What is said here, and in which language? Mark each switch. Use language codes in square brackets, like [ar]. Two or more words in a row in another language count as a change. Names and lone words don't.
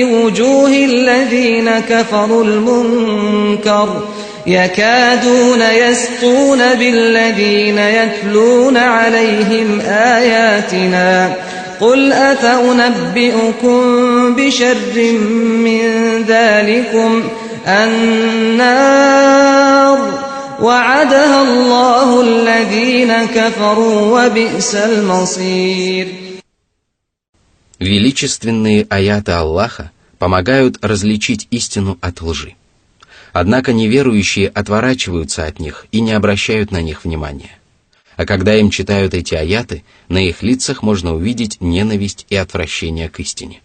[ar] وُجُوهِ الَّذِينَ كَفَرُوا الْمُنكَرَ يَكَادُونَ يَسْطُونَ بِالَّذِينَ يَتْلُونَ عَلَيْهِمْ آيَاتِنَا قُلْ أَفَأُنَبِّئُكُم بِشَرٍّ مِّن ذَلِكُمْ النَّارُ وَعَدَهَا اللَّهُ الَّذِينَ كَفَرُوا وَبِئْسَ الْمَصِيرُ. [ru] Величественные аяты Аллаха помогают различить истину от лжи. Однако неверующие отворачиваются от них и не обращают на них внимания. А когда им читают эти аяты, на их лицах можно увидеть ненависть и отвращение к истине.